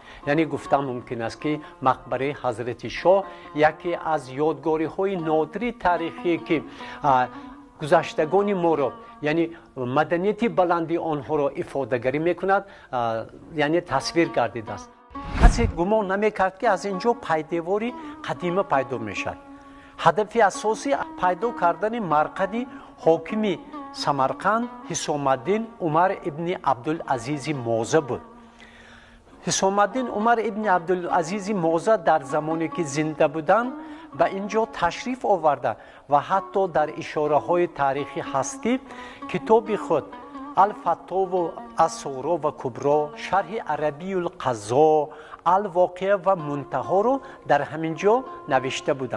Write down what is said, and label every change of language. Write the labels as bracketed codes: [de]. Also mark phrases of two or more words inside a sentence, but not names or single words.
[fa] یعنی گفتم ممکن است که مقبره حضرت شاه یکی از یادگاری های نادری تاریخی که گذشتگان ما را، یعنی مدنیت بلندی آنها را ifade گری میکند، یعنی تصویر گردیده است. کسی گمان نمیکرد که از اینجا پایدیواری قدیمه پیدا میشد. [tg] ҳадафи асосӣ пайдо кардани марқади ҳокими самарқанд ҳисомаддин умар ибни абдулазизи моза буд. ҳисомаддин умар ибни абдулазизи моза дар замоне ки зинда буданд ба ин ҷо ташриф оварда ва ҳатто дар ишораҳои таърихӣ ҳаст ки китоби худ алфатову асуро ва кубро, шарҳи арабиюл қазо, алвоқеа ва мунтаҳоро дар ҳамин ҷо навишта буданд.